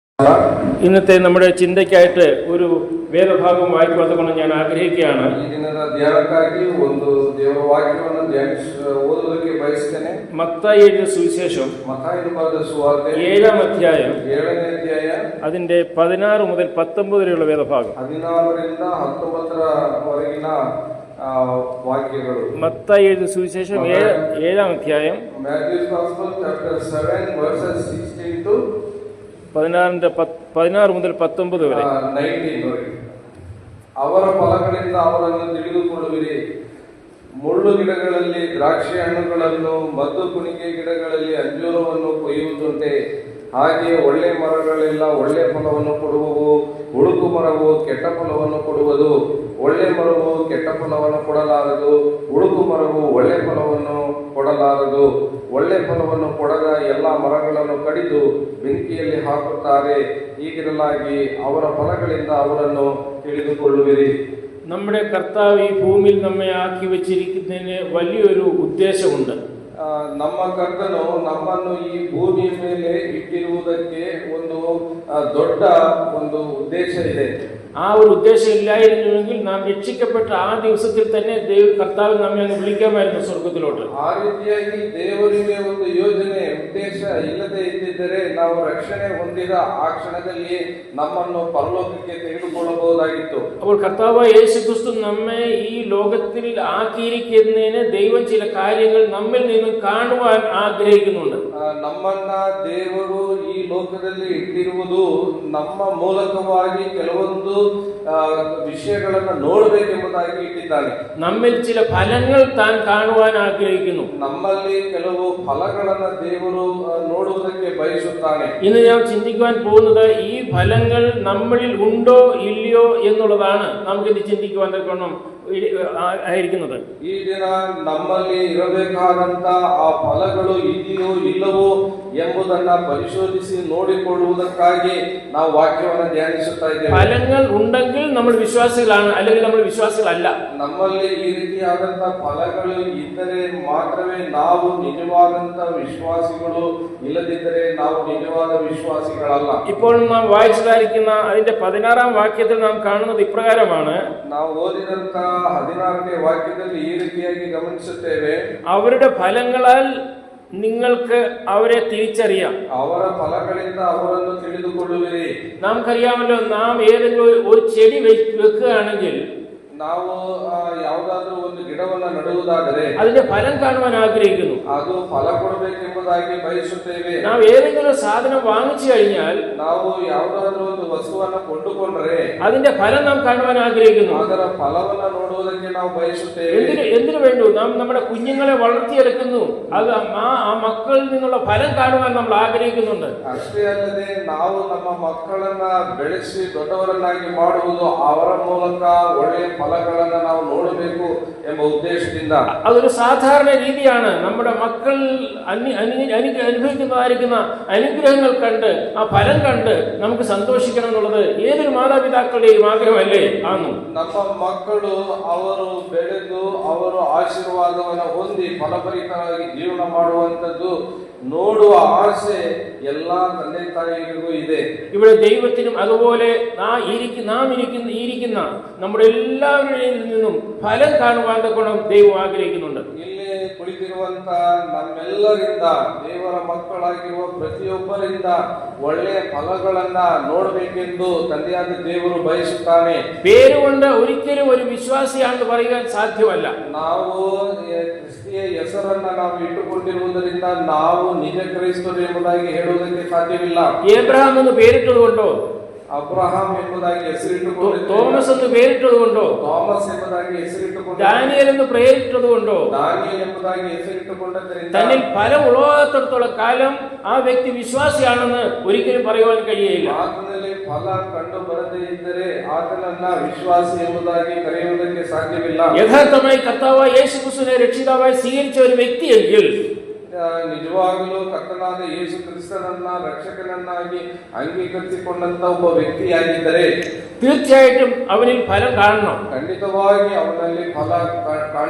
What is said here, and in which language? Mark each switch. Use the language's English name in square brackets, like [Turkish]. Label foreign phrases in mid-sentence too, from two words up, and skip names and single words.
[Malayalam] ഇന്നത്തെ നമ്മുടെ ചിന്തയ്ക്കായിട്ട് ഒരു വേദഭാഗം വായിക്കുവാൻ ഞാൻ ആഗ്രഹിക്കുകയാണ്. [Kannada] ಈ ದಿನದ ಧ್ಯಾನಕ್ಕಾಗಿ ಒಂದು ದೇವರ ವಾಕ್ಯವನ್ನು ಓದುವುದಕ್ಕೆ ಬಯಸುತ್ತೇನೆ. [Malayalam] മത്തായി എഴുതിയ സുവിശേഷം [Kannada] ಮತ್ತಾಯನು ಬರೆದ ಸುವಾರ್ತೆ [Malayalam] 7-ാം അധ്യായം [Kannada] 7ನೇ ಅಧ್ಯಾಯ [Malayalam] അതിന്റെ 16 മുതൽ 19 വരെയുള്ള വേദഭാഗം. [Kannada] 16ರಿಂದ 19ರವರೆಗಿನ ವಾಕ್ಯಗಳು. [Malayalam] മത്തായി എഴുതിയ സുവിശേഷം 7-ാം അധ്യായം [English] Matthew's Gospel chapter 7 verses 16 to [Malayalam] 16 മുതൽ 19 വരെ. [Kannada] 19 ವರೆಗೆ. ಅವರ ಫಲಗಳಿಂದ ಅವರನ್ನು ತಿಳಿದುಕೊಳ್ಳುವಿರಿ. ಮುಳ್ಳು ಗಿಡಗಳಲ್ಲಿ ದ್ರಾಕ್ಷಿ ಹಣ್ಣುಗಳನ್ನು, ಮದ್ದು ಕುಣಿಕೆ ಗಿಡಗಳಲ್ಲಿ ಅಂಜೂರವನ್ನು ಕೊಯ್ಯುವುದುಂಟೆ. ಹಾಗೆಯೇ ಒಳ್ಳೆ ಮರಗಳೆಲ್ಲ ಒಳ್ಳೆ ಫಲವನ್ನು ಕೊಡುವವು, ಹುಳುಕು ಮರವು ಕೆಟ್ಟ ಫಲವನ್ನು ಕೊಡುವುದು. ಒಳ್ಳೆ ಮರವು ಕೆಟ್ಟ ಫಲವನ್ನು ಕೊಡಲಾರದು, ಹುಳುಕು ಮರವು ಒಳ್ಳೆ ಫಲವನ್ನು ಕೊಡಲಾರದು. ಒಳ್ಳೆ ಫಲವನ್ನು ಕೊಡದ ಎಲ್ಲ ಮರಗಳನ್ನು ಕಡಿದು ಬೆಂಕಿಯಲ್ಲಿ ಹಾಕುತ್ತಾರೆ. ಹೀಗಿರಲಾಗಿ ಅವರ ಫಲಗಳಿಂದ ಅವರನ್ನು ತಿಳಿದುಕೊಳ್ಳುವಿರಿ. [Malayalam] നമ്മുടെ കർത്താവ് ഈ ഭൂമിയിൽ നമ്മെ ആക്കി വെച്ചിരിക്കുന്നതിന് വലിയൊരു ഉദ്ദേശമുണ്ട്. [Kannada] ನಮ್ಮ ಕರ್ತನು ನಮ್ಮನ್ನು ಈ ಭೂಮಿಯ ಮೇಲೆ ಇಟ್ಟಿರುವುದಕ್ಕೆ ಒಂದು ದೊಡ್ಡ ಒಂದು ಉದ್ದೇಶ ಇದೆ. [Malayalam] ആ ഒരു ഉദ്ദേശം ഇല്ലായിരുന്നുവെങ്കിൽ നാം രക്ഷിക്കപ്പെട്ട ആ ദിവസത്തിൽ തന്നെ കർത്താവ് നമ്മെ അങ്ങ് വിളിക്കാമായിരുന്നു സ്വർഗത്തിലോട്ട്. [Kannada] ಆ ರೀತಿಯಾಗಿ ದೇವರಿಗೆ ಒಂದು ಯೋಜನೆ ಉದ್ದೇಶ ಇಲ್ಲದೆ ಇದ್ದಿದ್ದರೆ ನಾವು ರಕ್ಷಣೆ ಹೊಂದಿದ ಆ ಕ್ಷಣದಲ್ಲಿ ನಮ್ಮನ್ನು ಪರಲೋಕಕ್ಕೆ ತೆಗೆದುಕೊಳ್ಳಬಹುದಾಗಿತ್ತು. [Malayalam] അപ്പോൾ കർത്താവ് യേശുക്രിസ്തു നമ്മെ ഈ ലോകത്തിൽ ആക്കിയിരിക്കുന്നതിന് ദൈവം ചില കാര്യങ്ങൾ നമ്മിൽ നിന്നും കാണുവാൻ ആഗ്രഹിക്കുന്നുണ്ട്. [Kannada] ನಮ್ಮನ್ನ ದೇವರು ಈ ಲೋಕದಲ್ಲಿ ಇಟ್ಟಿರುವುದು ನಮ್ಮ ಮೂಲಕವಾಗಿ ಕೆಲವೊಂದು ವಿಷಯಗಳನ್ನು ನೋಡಬೇಕೆಂಬುದಾಗಿ ಇಟ್ಟಿದ್ದಾನೆ. [Malayalam] നമ്മിൽ ചില ഫലങ്ങൾ താൻ കാണുവാൻ ആഗ്രഹിക്കുന്നു. [Kannada] ನಮ್ಮಲ್ಲಿ ಕೆಲವು ಫಲಗಳನ್ನು ದೇವರು ನೋಡುವುದಕ್ಕೆ ಬಯಸುತ್ತಾನೆ. [Malayalam] ഇന്ന് ഞാൻ ചിന്തിക്കുവാൻ പോകുന്നത് ഈ ഫലങ്ങൾ നമ്മളിൽ ഉണ്ടോ ഇല്ലയോ എന്നുള്ളതാണ് നമുക്കിത് ചിന്തിക്കുവാൻ ആയിരിക്കുന്നത്. [Kannada] ಈ ದಿನ ನಮ್ಮಲ್ಲಿ ಇರಬೇಕಾದಂತ ಆ ಫಲಗಳು ಇದೆಯೋ ಇಲ್ಲವೋ ಎಂಬುದನ್ನ ಪರಿಶೋಧಿಸಿ ನೋಡಿಕೊಳ್ಳುವುದಕ್ಕಾಗಿ ನಾವು ವಾಕ್ಯವನ್ನು ಧ್ಯಾನಿಸುತ್ತಾ ಇದ್ದೇವೆ. [Malayalam] ഫലങ്ങൾ ഉണ്ടെങ്കിൽ നമ്മൾ വിശ്വാസികളാണ്, അല്ലെങ്കിൽ നമ്മൾ വിശ്വാസികളല്ല. [Kannada] ನಮ್ಮಲ್ಲಿ ಈ ರೀತಿಯಾದಂತ ಫಲಗಳು ಇದ್ದರೆ ಮಾತ್ರವೇ ನಾವು ನಿಜವಾದಂತ ವಿಶ್ವಾಸಿಗಳು, ಇಲ್ಲದಿದ್ದರೆ ನಾವು ನಿಜವಾದ ವಿಶ್ವಾಸಿಗಳಲ್ಲ. [Malayalam] ഇപ്പോൾ നാം വായിച്ചതായിരിക്കുന്ന അതിന്റെ 16-ാം വാക്യത്തിൽ നാം കാണുന്നത് ഇപ്രകാരമാണ്. [Kannada] ನಾವು ಓದಿದಂತ 16ನೇ ವಾಕ್ಯದಲ್ಲಿ ಈ ರೀತಿಯಾಗಿ ಗಮನಿಸುತ್ತೇವೆ. [Malayalam] അവരുടെ ഫലങ്ങളാൽ നിങ്ങൾക്ക് അവരെ തിരിച്ചറിയാം. [Kannada] ಅವರ ಫಲಗಳಿಂದ ಅವರನ್ನು ತಿಳಿದುಕೊಳ್ಳುವಿರಿ. [Malayalam] നമുക്കറിയാമല്ലോ, നാം ഏതെങ്കിലും ഒരു ചെടി വെക്കുകയാണെങ്കിൽ, [Kannada] ನಾವು ಯಾವುದಾದ್ರೂ ಒಂದು ಗಿಡವನ್ನು ನಡುವುದಾದರೆ [Malayalam] അതിന്റെ ഫലം കാണുവാൻ ആഗ്രഹിക്കുന്നു. [Kannada] ಅದು ಫಲ ಕೊಡಬೇಕೆಂಬುದಾಗಿ ಬಯಸುತ್ತೇವೆ. [Malayalam] ನಾವು ഏതെങ്കിലും സാധനം വാങ്ങിച്ചു കഴിഞ്ഞാൽ, [Kannada] ನಾವು ಯಾವುದಾದ್ರೂ ಒಂದು ವಸ್ತುವನ್ನು ಕೊಂಡುಕೊಂಡರೆ [Malayalam] അതിന്റെ ഫലം നാം കാണുവാൻ ആഗ്രഹിക്കുന്നു. [Kannada] ಅದರ ಫಲವನ್ನು ನೋಡುವುದಕ್ಕೆ ನಾವು ಬಯಸುತ್ತೇವೆ. [Malayalam] എന്തിനു വേണ്ടു? നാം നമ്മുടെ കുഞ്ഞുങ്ങളെ വളർത്തിയെടുക്കുന്നു. അത് ആ മക്കളിൽ നിന്നുള്ള ഫലം കാണുവാൻ നമ്മൾ ആഗ്രഹിക്കുന്നുണ്ട്. [Kannada] ಅಷ್ಟೇ ಅಲ್ಲದೆ ನಾವು ನಮ್ಮ ಮಕ್ಕಳನ್ನ ಬೆಳೆಸಿ ದೊಡ್ಡವರನ್ನಾಗಿ ಮಾಡುವುದು, ಅವರ ಮೂಲಕ ಒಳ್ಳೆಯ ഫലಗಳನ್ನು ನಾವು ನೋಡಬೇಕು ಎಂಬ ಉದ್ದೇಶದಿಂದ. [Malayalam] അതൊരു സാധാരണ രീതിയാണ്. നമ്മുടെ മക്കൾ അനുഭവിക്കുന്നതായിരിക്കുന്ന അനുഗ്രഹങ്ങൾ കണ്ട്, ആ ഫലം കണ്ട് നമുക്ക് സന്തോഷിക്കണം എന്നുള്ളത് ഏതൊരു മാതാപിതാക്കളുടെയും ആഗ്രഹമല്ലേ? ആന്നു [Kannada] ನಮ್ಮ ಮಕ್ಕಳು ಅವರು ಬೆಳೆದು ಅವರು ಆಶೀರ್ವಾದವನ್ನು ಹೊಂದಿ ಫಲಭರಿತವಾಗಿ ಜೀವನ ಮಾಡುವಂತದ್ದು ನೋಡುವ ಆಸೆ ಎಲ್ಲಾ ತಂದೆ ತಾಯಿಗಳಿಗೂ ಇದೆ. [Malayalam] ഇവിടെ ദൈവത്തിനും അതുപോലെ നാം ഇരിക്കുന്ന നമ്മുടെ എല്ലാവരിൽ നിന്നും ഫലം കാണുവാൻ ഗുണം ദൈവം ആഗ്രഹിക്കുന്നുണ്ട്. [Kannada] ಇಲ್ಲಿ ಕುಳಿತಿರುವಂತ ನಮ್ಮೆಲ್ಲರಿಂದ, ದೇವರ ಮಕ್ಕಳಾಗಿರುವ ಪ್ರತಿಯೊಬ್ಬರಿಂದ ಒಳ್ಳೆಯ ಫಲಗಳನ್ನ ನೋಡಬೇಕೆಂದು ತಂದೆಯಾದ ದೇವರು ಬಯಸುತ್ತಾನೆ. [Malayalam] പേരുകൊണ്ട് ഒരിക്കലും ഒരു വിശ്വാസിയാണെന്ന് പറയാൻ സാധ്യമല്ല. [Kannada] ನಾವು ಕ್ರಿಸ್ತಿಯ ಹೆಸರನ್ನ ನಾವು ಇಟ್ಟುಕೊಂಡಿರುವುದರಿಂದ ನಾವು ನಿಜ ಕ್ರೈಸ್ತರು ಎಂಬುದಾಗಿ ಹೇಳುವುದಕ್ಕೆ ಸಾಧ್ಯವಿಲ್ಲ. [Malayalam] ഏബ്രഹാം എന്ന് പേരിട്ടതുകൊണ്ടോ, [Kannada] ಅಬ್ರಹಾಂ ಎಂಬುದಾಗಿ ಹೆಸರಿಟ್ಟುಕೊಂಡು, [Malayalam] തോമസ് എന്ന് പേരിട്ടതുകൊണ്ടോ, [Kannada] ಥಾಮಸ್ ಎಂಬುದಾಗಿ ಹೆಸರಿಟ್ಟುಕೊಂಡು, [Malayalam] ദാനിയേൽ എന്ന് പേരിട്ടതുകൊണ്ടോ, [Kannada] ದಾನಿಯೇಲ್ ಎಂಬುದಾಗಿ ಹೆಸರಿಟ್ಟುಕೊಂಡದ್ದರಿಂದ [Malayalam] തന്നിൽ ഫലം ഉളവാകത്തിടത്തോളം കാലം ആ വ്യക്തി വിശ്വാസിയാണെന്ന് ഒരിക്കലും പറയുവാൻ കഴിയുകയില്ല. [Kannada] ಆತನಲ್ಲಿ ಫಲ ಕಂಡು ಬರದೇ ಇದ್ದರೆ ಆತನನ್ನ ವಿಶ್ವಾಸಿ ಎಂಬುದಾಗಿ ಕರೆಯುವುದಕ್ಕೆ ಸಾಧ್ಯವಿಲ್ಲ. [Malayalam] യഥാർത്ഥമായി കർത്താവായ യേശുക്രിസ്തുവിനെ രക്ഷിതാവായി സ്വീകരിച്ച ഒരു വ്യക്തിയെങ്കിൽ, [Kannada] ನಿಜವಾಗಲೂ ಕರ್ತನಾದ ಯೇಸು ಕ್ರಿಸ್ತನನ್ನ ರಕ್ಷಕನನ್ನಾಗಿ ಅಂಗೀಕರಿಸಿಕೊಂಡಂತ ಒಬ್ಬ ವ್ಯಕ್ತಿಯಾಗಿದ್ದರೆ [Malayalam] തീർച്ചയായിട്ടും അവനിൽ ഫലം കാണണം. [Kannada] ಖಂಡಿತವಾಗಿ ಅವನಲ್ಲಿ ಫಲ ಕಾಣಿಸುತ್ತದೆ.